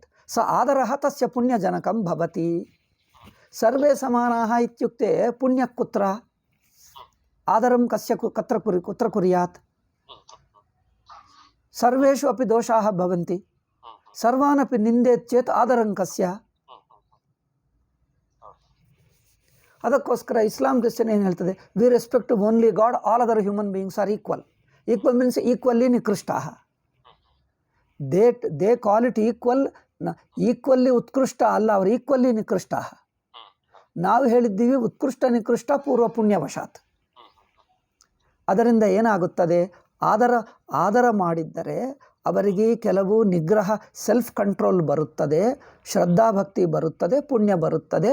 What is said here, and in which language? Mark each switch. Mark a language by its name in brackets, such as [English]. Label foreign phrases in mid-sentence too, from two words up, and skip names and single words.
[Sanskrit] ಸ ಆದರಃ ತಸ್ಯ ಪುಣ್ಯಜನಕಂ ಭವತಿ. ಸರ್ವೇ ಸಮಾನಾಃ ಇತ್ಯುಕ್ತೆ ಪುಣ್ಯ ಕುತ್ರ? ಆದರಂ ಕಸ್ಯ ಕುತ್ರ ಕುರ್ಯಾತ್? ಸರ್ವೇಷು ಅಪಿ ದೋಷಾಃ ಭವಂತಿ. ಸರ್ವಾನಪಿ ನಿಂದೇತ್ ಚೇತ್ ಆದರಂ ಕಸ್ಯ? [Kannada] ಅದಕ್ಕೋಸ್ಕರ ಇಸ್ಲಾಂ ಕ್ರಿಶ್ಚಿಯನ್ ಏನು ಹೇಳ್ತದೆ? [English] we respect only God, all other human beings are equal. equal means equally ನಿಕೃಷ್ಟಾಃ. they call it equal. [Kannada] ಈಕ್ವಲ್ಲಿ ಉತ್ಕೃಷ್ಟ ಅಲ್ಲ, ಅವರು ಈಕ್ವಲ್ಲಿ ನಿಕೃಷ್ಟಾಃ. ನಾವು ಹೇಳಿದ್ದೀವಿ [Sanskrit] ಉತ್ಕೃಷ್ಟ ನಿಕೃಷ್ಟ ಪೂರ್ವ ಪುಣ್ಯವಶಾತ್. [Kannada] ಅದರಿಂದ ಏನಾಗುತ್ತದೆ? ಆದರ ಮಾಡಿದ್ದರೆ ಅವರಿಗೆ ಕೆಲವು ನಿಗ್ರಹ, [English] self control [Kannada] ಬರುತ್ತದೆ, ಶ್ರದ್ಧಾಭಕ್ತಿ ಬರುತ್ತದೆ, ಪುಣ್ಯ ಬರುತ್ತದೆ.